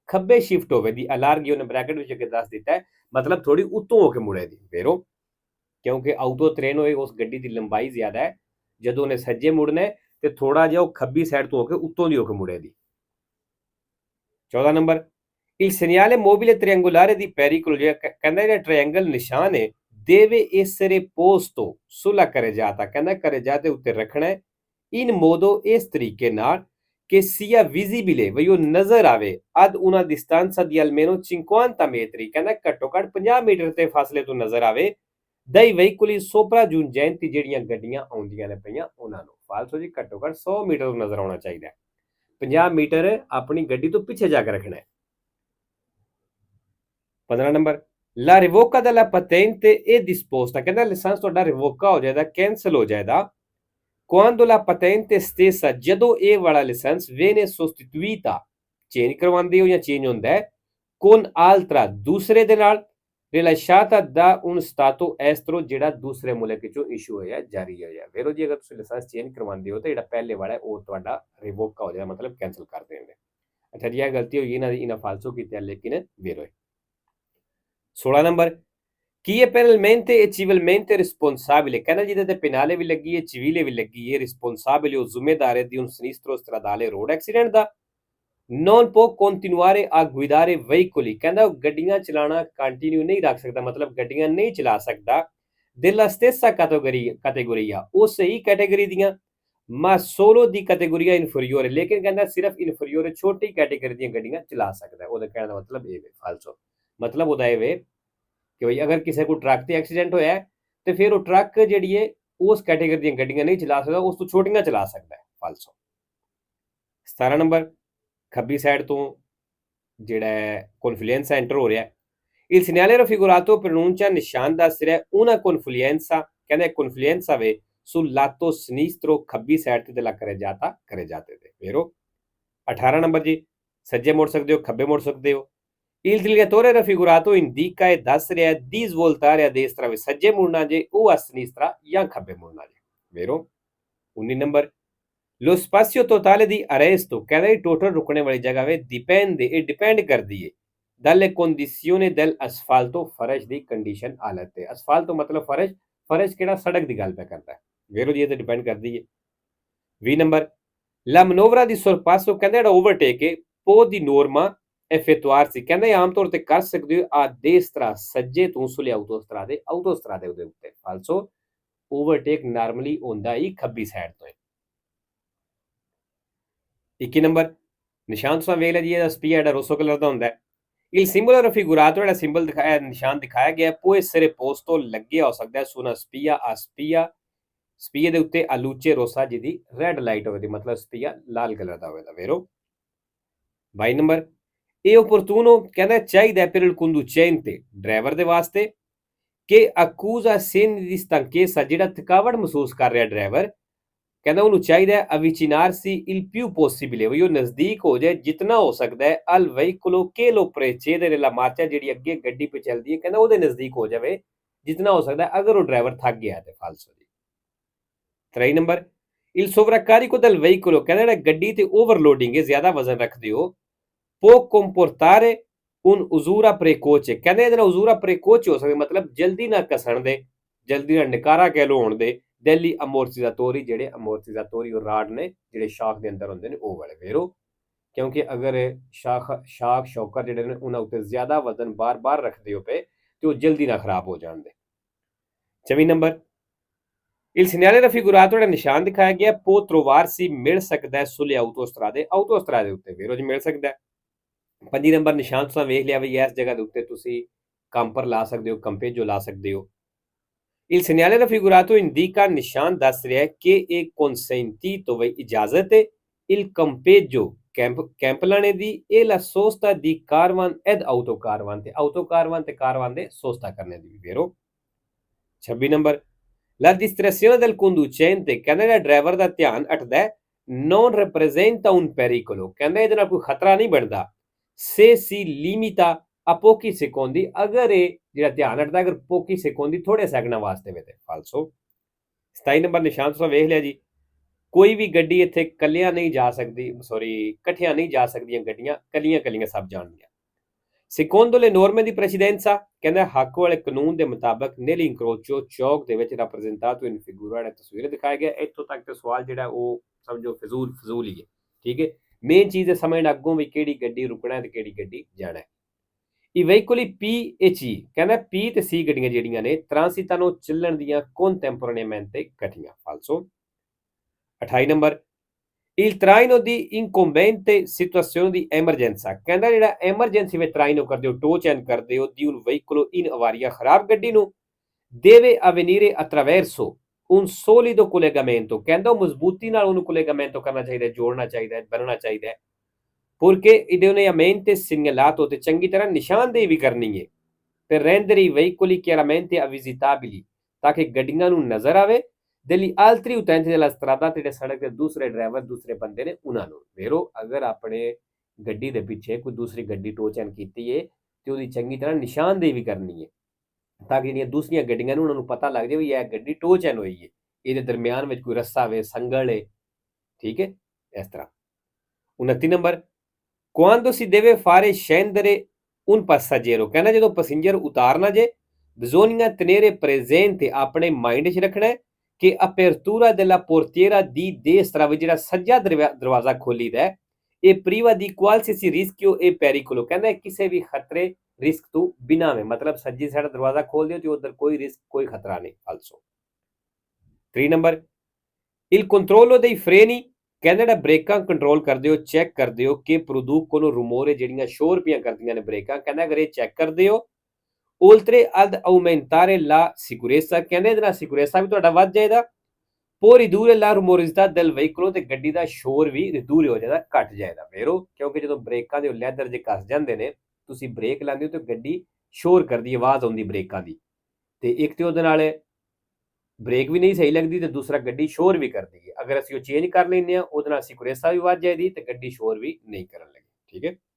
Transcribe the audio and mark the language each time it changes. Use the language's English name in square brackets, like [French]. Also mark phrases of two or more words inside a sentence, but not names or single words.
[Punjabi] ਖੱਬੇ ਸ਼ਿਫਟ ਹੋਵੇ ਦੀ ਅਲਾਰਗੀ ਉਹਨੇ ਬ੍ਰੈਕਟ ਵਿੱਚ ਅੱਗੇ ਦੱਸ ਦਿੱਤਾ ਹੈ ਮਤਲਬ ਥੋੜੀ ਉੱਤੋਂ ਹੋ ਕੇ ਮੁੜੇ ਦੀ ਵੇਰੋ ਕਿਉਂਕਿ ਆਊਟੋ ਟ੍ਰੇਨ ਹੋਏ ਉਸ ਗੱਡੀ ਦੀ ਲੰਬਾਈ ਜ਼ਿਆਦਾ ਹੈ ਜਦੋਂ ਉਹਨੇ ਸੱਜੇ ਮੁੜਨਾ ਹੈ ਤੇ ਥੋੜਾ ਜਿਹਾ ਉਹ ਖੱਬੀ ਸਾਈਡ ਤੋਂ ਹੋ ਕੇ ਉੱਤੋਂ ਦੀ ਹੋ ਕੇ ਮੁੜੇ ਦੀ 14 ਨੰਬਰ [Italian] il segnale mobile triangolare di [Punjabi] pericolo ਕਹਿੰਦਾ ਜਿਹੜਾ ਟ੍ਰਾਇੰਗਲ ਨਿਸ਼ਾਨ ਹੈ [Italian] deve essere posto sulla carreggiata [Punjabi] ਕਹਿੰਦਾ carreggiate ਉੱਤੇ ਰੱਖਣਾ ਹੈ [Italian] in modo [Punjabi] ਇਸ ਤਰੀਕੇ ਨਾਲ [Italian] che sia visibile [Punjabi] ਵੀ ਉਹ ਨਜ਼ਰ ਆਵੇ [Italian] ad una distanza di almeno 50 metri [Punjabi] ਕਹਿੰਦਾ ਘੱਟੋ ਘੱਟ 50 ਮੀਟਰ ਤੇ ਫਾਸਲੇ ਤੋਂ ਨਜ਼ਰ ਆਵੇ [Italian] dai veicoli sopraggiungenti [Punjabi] ਜਿਹੜੀਆਂ ਗੱਡੀਆਂ ਆਉਂਦੀਆਂ ਨੇ ਪਈਆਂ ਉਹਨਾਂ ਨੂੰ ਫਾਲਸੋ ਜੀ ਘੱਟੋ ਘੱਟ 100 ਮੀਟਰ ਤੋਂ ਨਜ਼ਰ ਆਉਣਾ ਚਾਹੀਦਾ 50 ਮੀਟਰ ਆਪਣੀ ਗੱਡੀ ਤੋਂ ਪਿੱਛੇ ਜਾ ਕੇ ਰੱਖਣਾ ਹੈ 15 ਨੰਬਰ [Italian] la revoca della patente è disposta [Punjabi] ਕਹਿੰਦਾ ਲਾਇਸੈਂਸ ਤੁਹਾਡਾ ਰਿਵੋਕਾ ਹੋ ਜਾਏਗਾ ਕੈਂਸਲ ਹੋ ਜਾਏਗਾ [Italian] quando la patente stessa [Punjabi] ਜਦੋਂ ਇਹ ਵਾਲਾ ਲਾਇਸੈਂਸ [Italian] viene sostituita [Punjabi] ਚੇਂਜ ਕਰਵਾਉਂਦੇ ਹੋ ਜਾਂ ਚੇਂਜ ਹੁੰਦਾ ਹੈ [Italian] con altra [Punjabi] ਦੂਸਰੇ ਦੇ ਨਾਲ [Italian] rilasciata da un stato estero [Punjabi] ਜਿਹੜਾ ਦੂਸਰੇ ਮੁਲਕ ਵਿੱਚੋਂ ਇਸ਼ੂ ਹੋਇਆ ਜਾਰੀ ਹੋਇਆ ਵੇਰੋ ਜੀ ਅਗਰ ਤੁਸੀਂ [English] license change [Punjabi] ਕਰਵਾਉਂਦੇ ਹੋ ਤਾਂ ਜਿਹੜਾ ਪਹਿਲੇ ਵਾਲਾ ਹੈ ਉਹ ਤੁਹਾਡਾ ਰਿਵੋਕਾ ਹੋ ਜਾਏਗਾ ਮਤਲਬ ਕੈਂਸਲ ਕਰ ਦੇਣਗੇ ਅੱਛਾ ਜੀ ਇਹ ਗਲਤੀ ਹੋਈ ਇਹਨਾਂ ਫਾਲਸੋ ਕੀਤੀ ਹੈ ਲੇਕਿਨ ਵੇਰੋ 16 ਨੰਬਰ [Italian] chi è penalmente e civilmente responsabile [Punjabi] ਕਹਿੰਦਾ ਜਿਹਦੇ ਤੇ ਪੈਨਾਲੇ ਵੀ ਲੱਗੀ ਹੈ civilе ਵੀ ਲੱਗੀ ਹੈ [Italian] responsabile o [Punjabi] ਜ਼ਿੰਮੇਦਾਰ [Italian] di un sinistro stradale [Punjabi] road accident ਦਾ [Italian] non può continuare a guidare veicoli [Punjabi] ਕਹਿੰਦਾ ਉਹ ਗੱਡੀਆਂ ਚਲਾਣਾ ਕੰਟੀਨਿਊ ਨਹੀਂ ਰੱਖ ਸਕਦਾ ਮਤਲਬ ਗੱਡੀਆਂ ਨਹੀਂ ਚਲਾ ਸਕਦਾ [Italian] della stessa categoria [Punjabi] ਉਸ ਹੀ ਕੈਟਾਗਰੀ ਦੀਆਂ [Italian] ma solo di categoria inferiore [Punjabi] ਲੇਕਿਨ ਕਹਿੰਦਾ ਸਿਰਫ inferiore ਛੋਟੀ ਕੈਟਾਗਰੀ ਦੀਆਂ ਗੱਡੀਆਂ ਚਲਾ ਸਕਦਾ ਉਹਦਾ ਕਹਿਣ ਦਾ ਮਤਲਬ ਇਹ ਹੈ ਫਾਲਸੋ ਮਤਲਬ ਉਹਦਾ ਇਹ ਵੇ ਕਿ ਭਈ ਅਗਰ ਕਿਸੇ ਕੋ ਟਰੱਕ ਤੇ ਐਕਸੀਡੈਂਟ ਹੋਇਆ ਹੈ ਤੇ ਫਿਰ ਉਹ ਟਰੱਕ ਜਿਹੜੀ ਹੈ ਉਸ ਕੈਟਾਗਰੀ ਦੀਆਂ ਗੱਡੀਆਂ ਨਹੀਂ ਚਲਾ ਸਕਦਾ ਉਸ ਤੋਂ ਛੋਟੀਆਂ ਚਲਾ ਸਕਦਾ ਹੈ ਫਾਲਸੋ 17 ਨੰਬਰ ਖੱਬੀ ਸਾਈਡ ਤੋਂ ਜਿਹੜਾ confluenza ਐਂਟਰ ਹੋ ਰਿਹਾ [Italian] il segnale raffigurato pronuncia [Punjabi] ਨਿਸ਼ਾਨ ਦੱਸ ਰਿਹਾ [Italian] una confluenza [Punjabi] ਕਹਿੰਦਾ confluenza ਵੇ [Italian] sul lato sinistro [Punjabi] ਖੱਬੀ ਸਾਈਡ ਤੇ [Italian] della carreggiata [Punjabi] ਤੇ ਵੇਰੋ 18 ਨੰਬਰ ਜੀ ਸੱਜੇ ਮੁੜ ਸਕਦੇ ਹੋ ਖੱਬੇ ਮੁੜ ਸਕਦੇ ਹੋ [Italian] il direttore raffigurato indica e [Punjabi] ਦੱਸ ਰਿਹਾ [Italian] di svoltare a destra [Punjabi] ਵੇ ਸੱਜੇ ਮੁੜਨਾ ਜੇ ਉਹ [Italian] a sinistra [Punjabi] ਜਾਂ ਖੱਬੇ ਮੁੜਨਾ ਜੇ ਵੇਰੋ 19 ਨੰਬਰ [Italian] lo spazio totale di arresto [Punjabi] ਕਹਿੰਦਾ ਇਹ ਟੋਟਲ ਰੁਕਣੇ ਵਾਲੀ ਜਗ੍ਹਾ ਵੇ ਇਹ ਡਿਪੈਂਡ ਕਰਦੀ ਹੈ dalle [Italian] condizioni del asfalto [Punjabi] ਫਰਸ਼ ਦੀ ਕੰਡੀਸ਼ਨ ਹਾਲਤ ਤੇ ਅਸਫਾਲਟੋ ਮਤਲਬ ਫਰਸ਼ ਕਿਹੜਾ ਸੜਕ ਦੀ ਗੱਲ ਪੈ ਕਰਦਾ ਹੈ ਵੇਰੋ ਜੀ ਇਹ ਤੇ ਡਿਪੈਂਡ ਕਰਦੀ ਹੈ 20 ਨੰਬਰ [Italian] la manovra di sorpasso [Punjabi] ਕਹਿੰਦਾ ਜਿਹੜਾ ਓਵਰਟੇਕ ਹੈ [Italian] po di norma effettuarsi [Punjabi] ਕਹਿੰਦਾ ਇਹ ਆਮ ਤੌਰ ਤੇ ਕਰ ਸਕਦੇ ਹੋ [Italian] a destra [Punjabi] ਸੱਜੇ ਤੋਂ [Italian] sulle autostrade [Punjabi] ਦੇ ਉੱਤੇ ਫਾਲਸੋ [English] overtake normally [Punjabi] ਹੁੰਦਾ ਹੀ ਖੱਬੀ ਸਾਈਡ ਤੋਂ 21 ਨੰਬਰ ਨਿਸ਼ਾਨ ਤੁਸੀਂ ਵੇਖ ਲਿਆ ਜੀ ਇਹਦਾ ਸਪੀਆ ਜਿਹੜਾ ਰੋਸੋ ਕਲਰ ਦਾ ਹੁੰਦਾ ਹੈ [Italian] il simbolo raffigurato [Punjabi] ਜਿਹੜਾ ਸਿੰਬਲ ਦਿਖਾਇਆ ਨਿਸ਼ਾਨ ਦਿਖਾਇਆ ਗਿਆ [Italian] può essere posto [Punjabi] ਲੱਗਿਆ ਹੋ ਸਕਦਾ ਹੈ ਸੁਨਾ ਸਪੀਆ ਦੇ ਉੱਤੇ [Italian] aluce rossa [Punjabi] ਜਿਹਦੀ [English] red light [Punjabi] ਹੋਵੇ ਦੀ ਮਤਲਬ ਸਪੀਆ ਲਾਲ ਕਲਰ ਦਾ ਹੋਵੇਗਾ ਵੇਰੋ 22 ਨੰਬਰ ਇਹ opportuno ਕਹਿੰਦਾ ਚਾਹੀਦਾ [Italian] per il conducente [Punjabi] ਡਰਾਈਵਰ ਦੇ ਵਾਸਤੇ ਕਿ [Italian] accusa segni di stanchezza [Punjabi] ਜਿਹੜਾ ਥਕਾਵਟ ਮਹਿਸੂਸ ਕਰ ਰਿਹਾ ਡਰਾਈਵਰ ਕਹਿੰਦਾ ਉਹਨੂੰ ਚਾਹੀਦਾ ਹੈ [Italian] avvicinarsi il più possibile [Punjabi] ਵੀ ਉਹ ਨਜ਼ਦੀਕ ਹੋ ਜਾਏ ਜਿੰਨਾ ਹੋ ਸਕਦਾ ਹੈ [Italian] al veicolo che lo precede nella marcia [Punjabi] ਜਿਹੜੀ ਅੱਗੇ ਗੱਡੀ ਪੇ ਚੱਲਦੀ ਹੈ ਕਹਿੰਦਾ ਉਹਦੇ ਨਜ਼ਦੀਕ ਹੋ ਜਾਵੇ ਜਿੰਨਾ ਹੋ ਸਕਦਾ ਅਗਰ ਉਹ ਡਰਾਈਵਰ ਥੱਕ ਗਿਆ ਤੇ ਫਾਲਸੋ ਜੀ 23 ਨੰਬਰ [Italian] il sovraccarico del veicolo [Punjabi] ਕਹਿੰਦਾ ਜਿਹੜਾ ਗੱਡੀ ਤੇ ਓਵਰਲੋਡਿੰਗ ਹੈ ਜ਼ਿਆਦਾ ਵਜ਼ਨ ਰੱਖਦੇ ਹੋ [Italian] può comportare un usura precoce [Punjabi] ਕਹਿੰਦੇ ਇਹਦਾ [Italian] usura precoce [Punjabi] ਹੋ ਸਕਦਾ ਮਤਲਬ ਜਲਦੀ ਨਾ ਕਸਣ ਦੇ ਜਲਦੀ ਨਾ ਨਿਕਾਰਾ ਕਹਿ ਲੋ ਹੋਣ ਦੇ ਦਿੱਲੀ ਅਮੋਰਟੀਜ਼ਾਟੋਰੀ ਜਿਹੜੇ ਅਮੋਰਟੀਜ਼ਾਟੋਰੀ ਰਾਡ ਨੇ ਜਿਹੜੇ ਸ਼ਾਖ ਦੇ ਅੰਦਰ ਹੁੰਦੇ ਨੇ ਉਹ ਵਾਲੇ ਵੇਰੋ ਕਿਉਂਕਿ ਅਗਰ ਸ਼ਾਖ ਸ਼ੌਕਰ ਜਿਹੜੇ ਨੇ ਉਹਨਾਂ ਉੱਤੇ ਜ਼ਿਆਦਾ ਵਜ਼ਨ ਬਾਰ-ਬਾਰ ਰੱਖਦੇ ਹੋ ਪਏ ਤੇ ਉਹ ਜਲਦੀ ਨਾ ਖਰਾਬ ਹੋ ਜਾਣਦੇ 24 ਨੰਬਰ [Italian] il segnale raffigurato [Punjabi] ਜਿਹੜਾ ਨਿਸ਼ਾਨ ਦਿਖਾਇਆ ਗਿਆ può trovarsi ਮਿਲ ਸਕਦਾ ਹੈ [Italian] sulle autostrade [Punjabi] ਉੱਤੇ ਵੇਰੋ ਜੀ ਮਿਲ ਸਕਦਾ ਹੈ 25 ਨੰਬਰ ਨਿਸ਼ਾਨ ਤੁਸੀਂ ਵੇਖ ਲਿਆ ਵੀ ਇਸ ਜਗ੍ਹਾ ਦੇ ਉੱਤੇ ਤੁਸੀਂ ਕੰਪਰ ਲਾ ਸਕਦੇ ਹੋ ਕੰਪੇਜੋ ਲਾ ਸਕਦੇ ਹੋ [Italian] il segnale raffigurato indica [Punjabi] ਨਿਸ਼ਾਨ ਦੱਸ ਰਿਹਾ ਹੈ ਕਿ ਇਹ consentito ਵੀ ਇਜਾਜ਼ਤ ਹੈ [Italian] il campeggio [Punjabi] ਕੈਂਪ ਲਾਣੇ ਦੀ [Italian] e la sosta di caravan ed autocaravan [Punjabi] ਤੇ caravan ਦੇ sosta ਕਰਨੇ ਦੀ vero 26 ਨੰਬਰ [Italian] la distrazione del conducente [Punjabi] ਕਹਿੰਦਾ ਜਿਹੜਾ ਡਰਾਈਵਰ ਦਾ ਧਿਆਨ ਹਟਦਾ ਹੈ [Italian] non rappresenta un pericolo [Punjabi] ਕਹਿੰਦਾ ਇਹਦੇ ਨਾਲ ਕੋਈ ਖਤਰਾ ਨਹੀਂ ਬਣਦਾ [Italian] se si limita a pochi secondi [Punjabi] ਅਗਰ ਇਹ ਜਿਹੜਾ ਧਿਆਨ ਹਟਦਾ ਅਗਰ [Italian] pochi secondi [Punjabi] ਥੋੜੇ ਸੈਕਿੰਡਾਂ ਵਾਸਤੇ ਵੇ ਤੇ ਫਾਲਸੋ 27 ਨੰਬਰ ਨਿਸ਼ਾਨ ਤੁਸੀਂ ਵੇਖ ਲਿਆ ਜੀ ਕੋਈ ਵੀ ਗੱਡੀ ਇੱਥੇ ਕੱਲਿਆਂ ਨਹੀਂ ਜਾ ਸਕਦੀ ਇਕੱਠੀਆਂ ਨਹੀਂ ਜਾ ਸਕਦੀਆਂ ਗੱਡੀਆਂ ਕੱਲੀਆਂ ਸਭ ਜਾਣਦੀਆਂ [Italian] secondo le norme di precedenza [Punjabi] ਕਹਿੰਦਾ ਹੱਕ ਵਾਲੇ ਕਾਨੂੰਨ ਦੇ ਮੁਤਾਬਕ [Italian] nel incrocio [Punjabi] ਚੌਕ ਦੇ ਵਿੱਚ [Italian] rappresentato in figura [Punjabi] ਨੇ ਤਸਵੀਰ ਦਿਖਾਇਆ ਗਿਆ ਇੱਥੋਂ ਤੱਕ ਤੇ ਸਵਾਲ ਜਿਹੜਾ ਉਹ ਸਮਝੋ ਫਜ਼ੂਲ ਹੀ ਹੈ ਠੀਕ ਹੈ ਮੇਨ ਚੀਜ਼ ਹੈ ਸਮਝਣਾ ਅੱਗੋਂ ਵੀ ਕਿਹੜੀ ਗੱਡੀ ਰੁਕਣਾ ਤੇ ਕਿਹੜੀ ਗੱਡੀ ਜਾਣਾ ਹੈ [Italian] i veicoli P e C [Punjabi] ਕਹਿੰਦਾ P ਤੇ C ਗੱਡੀਆਂ ਜਿਹੜੀਆਂ ਨੇ transitano ਚੱਲਣ ਦੀਆਂ contemporaneamente ਇਕੱਠੀਆਂ ਫਾਲਸੋ 28 ਨੰਬਰ [Italian] il traino di incombente situazione di emergenza [Punjabi] ਕਹਿੰਦਾ ਜਿਹੜਾ ਐਮਰਜੈਂਸੀ ਵਿੱਚ traino ਕਰਦੇ ਹੋ [English] tow chain [Punjabi] ਕਰਦੇ ਹੋ [Italian] di un veicolo in avaria [Punjabi] ਖਰਾਬ ਗੱਡੀ ਨੂੰ [Italian] deve avvenire attraverso un solido [Punjabi] collegamento ਕਹਿੰਦਾ ਉਹ ਮਜ਼ਬੂਤੀ ਨਾਲ ਉਹਨੂੰ collegamento ਕਰਨਾ ਚਾਹੀਦਾ ਜੋੜਨਾ ਚਾਹੀਦਾ ਬਣਨਾ ਚਾਹੀਦਾ [Italian] purché idoneamente segnalato [Punjabi] ਤੇ ਚੰਗੀ ਤਰ੍ਹਾਂ ਨਿਸ਼ਾਨਦੇਹੀ ਵੀ ਕਰਨੀ ਹੈ [Italian] per rendere i veicoli chiaramente visitabili [Punjabi] ਤਾਂ ਕਿ ਗੱਡੀਆਂ ਨੂੰ ਨਜ਼ਰ ਆਵੇ [Italian] degli altri utenti della strada [Punjabi] ਤੇ ਸੜਕ ਦੇ ਦੂਸਰੇ ਡਰਾਈਵਰ ਦੂਸਰੇ ਬੰਦੇ ਨੇ ਉਹਨਾਂ ਨੂੰ ਵੇਰੋ ਅਗਰ ਆਪਣੇ ਗੱਡੀ ਦੇ ਪਿੱਛੇ ਕੋਈ ਦੂਸਰੀ ਗੱਡੀ [English] tow chain [Punjabi] ਕੀਤੀ ਹੈ ਤੇ ਉਹਦੀ ਚੰਗੀ ਤਰ੍ਹਾਂ ਨਿਸ਼ਾਨਦੇਹੀ ਵੀ ਕਰਨੀ ਹੈ ਤਾਂ ਕਿ ਜਿਹੜੀਆਂ ਦੂਸਰੀਆਂ ਗੱਡੀਆਂ ਨੇ ਉਹਨਾਂ ਨੂੰ ਪਤਾ ਲੱਗ ਜਾਵੇ ਵੀ ਇਹ ਗੱਡੀ [English] tow chain [Punjabi] ਹੋਈ ਹੈ ਇਹਦੇ ਦਰਮਿਆਨ ਵਿੱਚ ਕੋਈ ਰੱਸਾ ਵੇ ਸੰਗਲ ਹੈ ਠੀਕ ਹੈ ਇਸ ਤਰ੍ਹਾਂ 29 ਨੰਬਰ [Italian] quando si deve fare scendere un passeggero [Punjabi] ਕਹਿੰਦਾ ਜਦੋਂ ਪੈਸੇਂਜਰ ਉਤਾਰਨਾ ਜੇ [Italian] bisogna tenere presente [Punjabi] ਆਪਣੇ ਮਾਈਂਡ 'ਚ ਰੱਖਣਾ ਕਿ [Italian] apertura della portiera di destra [Punjabi] ਵੀ ਜਿਹੜਾ ਸੱਜਾ ਦਰਵਾਜ਼ਾ ਖੋਲੀਦਾ ਹੈ ਇਹ [Italian] priva di qualsiasi rischio e pericolo [Punjabi] ਕਹਿੰਦਾ ਕਿਸੇ ਵੀ ਖਤਰੇ ਰਿਸਕ ਤੋਂ ਬਿਨਾਂ ਵੇ ਮਤਲਬ ਸੱਜੀ ਸਾਈਡ ਦਰਵਾਜ਼ਾ ਖੋਲ ਦਿਓ ਤੇ ਉਧਰ ਕੋਈ ਰਿਸਕ ਕੋਈ ਖਤਰਾ ਨਹੀਂ ਫਾਲਸੋ 3 ਨੰਬਰ [Italian] il controllo dei freni [Punjabi] ਕਹਿੰਦਾ ਜਿਹੜਾ ਬ੍ਰੇਕਾਂ ਕੰਟਰੋਲ ਕਰਦੇ ਹੋ ਚੈੱਕ ਕਰਦੇ ਹੋ ਕਿ [Italian] producono rumore [Punjabi] ਜਿਹੜੀਆਂ ਸ਼ੋਰ ਪੀਆਂ ਕਰਦੀਆਂ ਨੇ ਬ੍ਰੇਕਾਂ ਕਹਿੰਦਾ ਅਗਰ ਇਹ ਚੈੱਕ ਕਰਦੇ ਹੋ [Italian] oltre ad aumentare la sicurezza [Punjabi] ਕਹਿੰਦੇ ਇਹਦੇ ਨਾਲ ਸਿਕਿਉਰੈਂਸਾ ਵੀ ਤੁਹਾਡਾ ਵੱਧ ਜਾਏਗਾ [Italian] può ridurre la rumorosità del veicolo [Punjabi] ਤੇ ਗੱਡੀ ਦਾ ਸ਼ੋਰ ਵੀ ਰਿਦੂਰ ਹੋ ਜਾਏਗਾ ਘਟ ਜਾਏਗਾ ਵੇਰੋ ਕਿਉਂਕਿ ਜਦੋਂ ਬ੍ਰੇਕਾਂ ਦੇ ਲੈਦਰ ਜੇ ਕੱਸ ਜਾਂਦੇ ਨੇ ਤੁਸੀਂ ਬ੍ਰੇਕ ਲਾਉਂਦੇ ਹੋ ਤੇ ਗੱਡੀ ਸ਼ੋਰ ਕਰਦੀ ਆਵਾਜ਼ ਆਉਂਦੀ ਬ੍ਰੇਕਾਂ ਦੀ ਤੇ ਇੱਕ ਤੇ ਉਹਦੇ ਨਾਲ ਬ੍ਰੇਕ ਵੀ ਨਹੀਂ ਸਹੀ ਲੱਗਦੀ ਤੇ ਦੂਸਰਾ ਗੱਡੀ ਸ਼ੋਰ ਵੀ ਕਰਦੀ ਹੈ ਅਗਰ ਅਸੀਂ ਉਹ ਚੇਂਜ ਕਰ ਲੈਂਦੇ ਹਾਂ ਉਹਦੇ ਨਾਲ ਸਿਕਿਉਰੈਂਸਾ ਵੀ ਵੱਧ ਜਾਏਗੀ ਤੇ ਗੱਡੀ ਸ਼ੋਰ ਵੀ ਨਹੀਂ ਕਰਨ ਲੱਗੀ ਠੀਕ ਹੈ